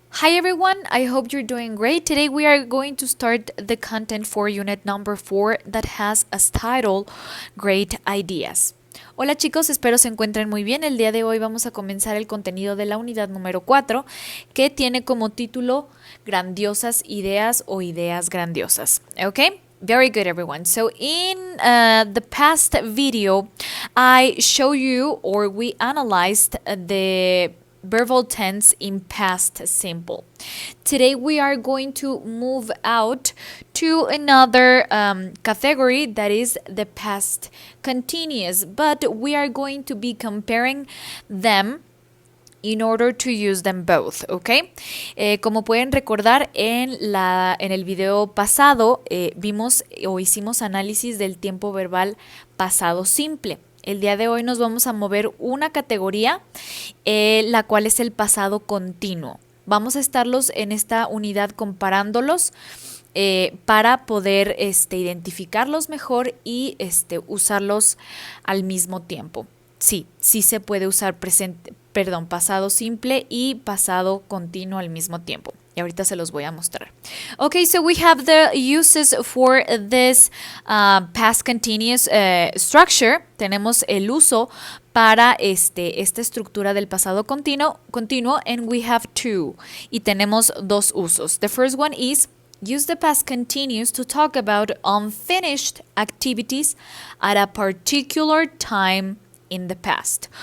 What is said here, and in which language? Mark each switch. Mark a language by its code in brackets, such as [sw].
[en] Hi everyone, I hope you're doing great. Today we are going to start the content for unit number 4 that has as title Great Ideas. [es] Hola chicos, espero se encuentren muy bien. El día de hoy vamos a comenzar el contenido de la unidad número 4 que tiene como título Grandiosas Ideas o Ideas Grandiosas. [en] Okay? Very good everyone. So in the past video, I show you or we analyzed the verbal tense in past simple. Today we are going to move out to another category that is the past continuous, but we are going to be comparing them in order to use them both, ¿ok? [es] Como pueden recordar, en el video pasado vimos o hicimos análisis del tiempo verbal pasado simple. El día de hoy nos vamos a mover una categoría, la cual es el pasado continuo. Vamos a estarlos en esta unidad comparándolos para poder identificarlos mejor y usarlos al mismo tiempo. Sí se puede usar pasado simple y pasado continuo al mismo tiempo. Y ahorita se los voy a mostrar. [en] Okay, so we have the uses for this past continuous structure. [es] Tenemos el uso para esta estructura del pasado continuo, [en] and we have two. [es] Y tenemos dos usos. [en] The first one is use the past continuous to talk about unfinished activities at a particular time in the past.